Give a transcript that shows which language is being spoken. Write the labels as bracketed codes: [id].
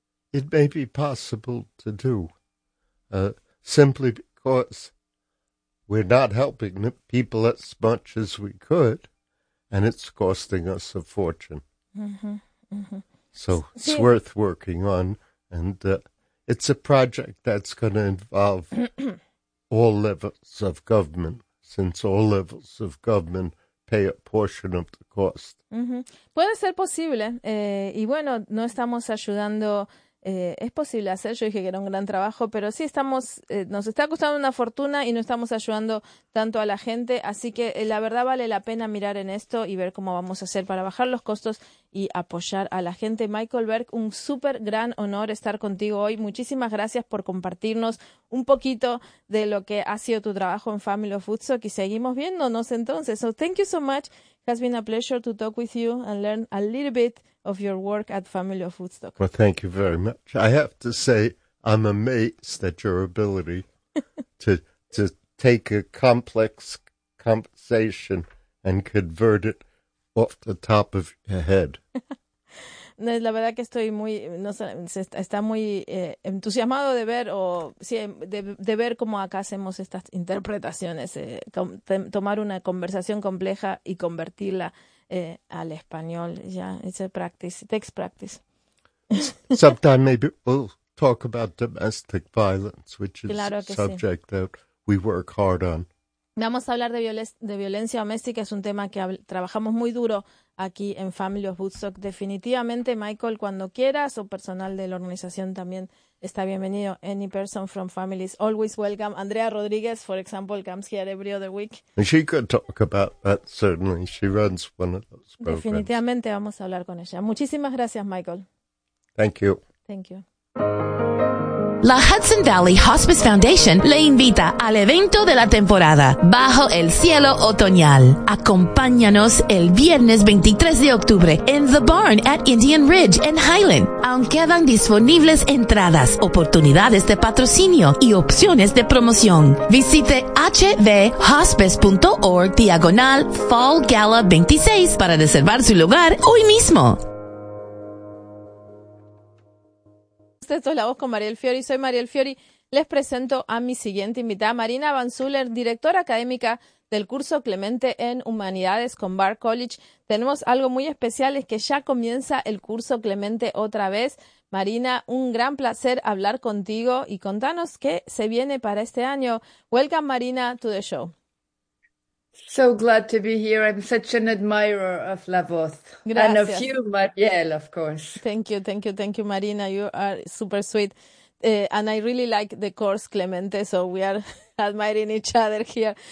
[en] It may be possible to do simply because we're not helping the people as much as we could, and it's costing us a fortune. So it's worth working on, and it's a project that's going to involve all levels of government, since all levels of government pay a portion of the cost. [es] Puede ser posible. Y bueno, no estamos ayudando. Es posible hacer. Yo dije que era un gran trabajo, pero sí estamos. Nos está costando una fortuna y no estamos ayudando tanto a la gente. Así que la verdad vale la pena mirar en esto y ver cómo vamos a hacer para bajar los costos y apoyar a la gente. Michael Berg, un súper gran honor estar contigo hoy. Muchísimas gracias por compartirnos un poquito de lo que ha sido tu trabajo en Family of Woodstock y seguimos viéndonos entonces. [en] So thank you so much. Has been a pleasure to talk with you and learn a little bit of your work at Family of Woodstock. Well, thank you very much. I have to say I'm amazed at your ability to take a complex conversation and convert it off the top of your head. [es] No, la verdad que estoy muy, no sé, está muy entusiasmado de ver o sí, de ver cómo acá hacemos estas interpretaciones, tomar una conversación compleja y convertirla al español. [en] Yeah, it's a practice, it takes practice. Sometime maybe we'll talk about domestic violence, which is [es] claro que [en] subject [es] sí. [en] That we work hard on. [es] Vamos a hablar de violencia doméstica, es un tema que trabajamos muy duro aquí en Family of Woodstock. Definitivamente, Michael, cuando quieras, o personal de la organización también está bienvenido. [en] Any person from family is always welcome. Andrea Rodriguez, for example, comes here every other week. She could talk about that, certainly. She runs one of those programs. [es] Definitivamente vamos a hablar con ella. Muchísimas gracias, Michael. [en] Thank you. Thank you. [es] La Hudson Valley Hospice Foundation le invita al evento de la temporada Bajo el Cielo Otoñal. Acompáñanos el viernes 23 de octubre en The Barn at Indian Ridge en Highland. Aún quedan disponibles entradas, oportunidades de patrocinio y opciones de promoción. Visite hvhospice.org/fallgala26 para reservar su lugar hoy mismo. Esto es La Voz con Mariel Fiori. Soy Mariel Fiori. Les presento a mi siguiente invitada, Marina Van Zuller, directora académica del curso Clemente en Humanidades con Bard College. Tenemos algo muy especial, es que ya comienza el curso Clemente otra vez. Marina, un gran placer hablar contigo y contanos qué se viene para este año. [en] Welcome, Marina, to the show. So glad to be here. I'm such an admirer of La Voz. [es] Gracias. [en] And of you, Mariel, of course. Thank you, Marina. You are super sweet. And I really like the course, Clemente, so we are admiring each other here.